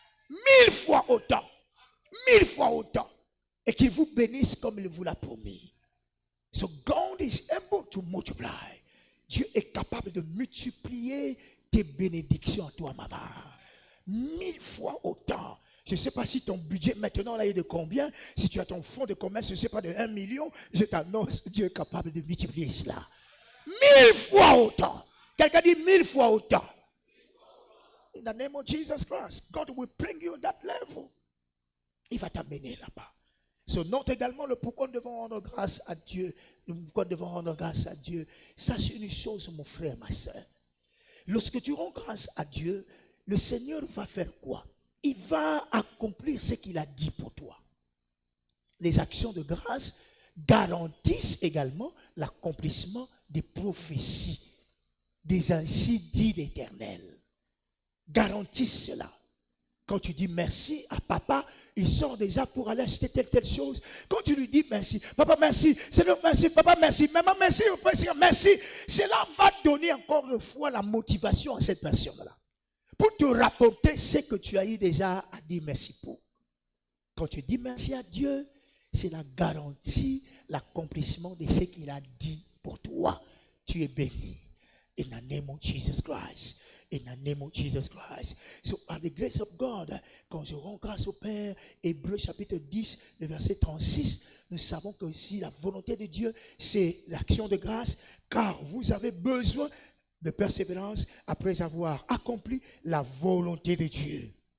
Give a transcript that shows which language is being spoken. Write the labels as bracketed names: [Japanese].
[French] 1000 fois autant. 1000 fois autant. Et qu'il vous bénisse comme il vous l'a promis. [English] So God is able to multiply. [French] Dieu est capable de multiplier tes bénédictions à toi, maman. 1000 fois autant. Je ne sais pas si ton budget maintenant là est de combien. Si tu as ton fonds de commerce, je ne sais pas, de 1 million, je t'annonce, Dieu est capable de multiplier cela. 1000 fois autant. Quelqu'un dit 1000 fois autant. [English] In the name of Jesus Christ, God will bring you on that level. [French] Il va t'amener là-bas. Note également le pourquoi nous devons rendre grâce à Dieu. Pourquoi nous devons rendre grâce à Dieu. Sache une chose, mon frère, ma soeur. Lorsque tu rends grâce à Dieu, le Seigneur va faire quoi? Il va accomplir ce qu'il a dit pour toi. Les actions de grâce garantissent également l'accomplissement des prophéties, des ainsi dit l'Éternel. Garantissent cela. Quand tu dis merci à papa, il sort déjà pour aller acheter telle chose. Quand tu lui dis merci, papa merci, Seigneur merci, papa merci, maman merci, merci, cela va donner encore une fois la motivation à cette personne-là. Pour te rapporter ce que tu as eu déjà à dire merci pour. Quand tu dis merci à Dieu, c'est la garantie, l'accomplissement de ce qu'il a dit pour toi. Tu es béni. [English] In the name of Jesus Christ. In the name of Jesus Christ. So, by the grace of God, [French] quand je rends grâce au Père, Hébreux chapitre 10, le verset 36, nous savons que si la volonté de Dieu, c'est l'action de grâce, car vous avez besoin de persévérance après avoir accompli la volonté de Dieu.